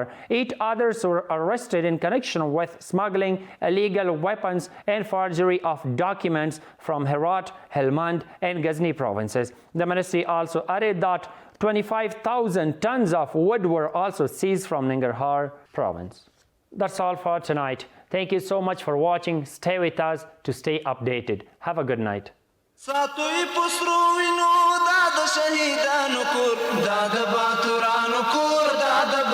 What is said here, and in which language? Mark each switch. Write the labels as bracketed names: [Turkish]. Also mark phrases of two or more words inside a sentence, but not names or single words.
[English] 8 others were arrested in connection with smuggling, illegal weapons, and forgery of documents from Herat, Helmand, and Ghazni provinces. The ministry also added that 25,000 tons of wood were also seized from Nangarhar province. That's all for tonight. Thank you so much for watching. Stay with us to stay updated. Have a good night. [Pashto] ساتوی پسرو وینو دا د شهیدانو کور دا د باتورانو کور دا